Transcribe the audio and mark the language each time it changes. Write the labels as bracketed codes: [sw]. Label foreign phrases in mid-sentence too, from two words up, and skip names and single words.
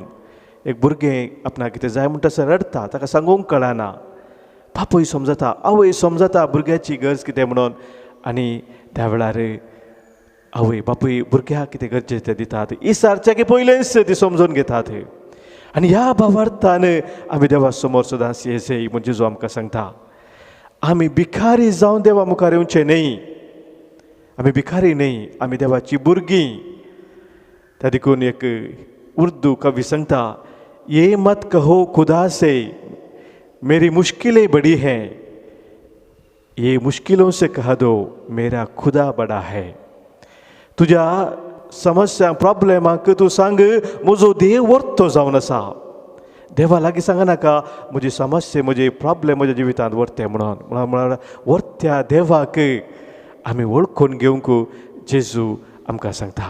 [kok] एक भुरगें आपणाक कितें जाय म्हणटा थंयसर रडता ताका सांगूंक कळना बापूय समजता आवय समजता भुरग्याची गरज कितें म्हणून आनी त्या वेळार आवय बापूय भुरग्याक कितें गरजेचें तें दितात इसारच्या की पयलेंच ती समजून घेतात आनी ह्या भावार्थान आमी देवा समोर सदांच येजय म्हणजे जो आमकां सांगता आमी भिकारी जावन देवा मुखार येवचें न्ही आमी भिकारी न्ही आमी देवाची भुरगीं. त्या देखून एक उर्दू कवी सांगता [ur] یہ مت کہو خدا سے میری مشکلیں بڑی ہیں یہ مشکلوں سے کہہ دو میرا خدا بڑا ہے. [kok] तुज्या समस्या प्रॉब्लेमाक तूं सांग म्हजो देव वर्तो जावन आसा. देवा लागीं सांगनाका म्हजी समस्या म्हजे प्रॉब्लेम म्हज्या जिवितांत वर्ते म्हणून वर्त्या देवाक आमी वळखून घेवंक जेजू आमकां सांगता.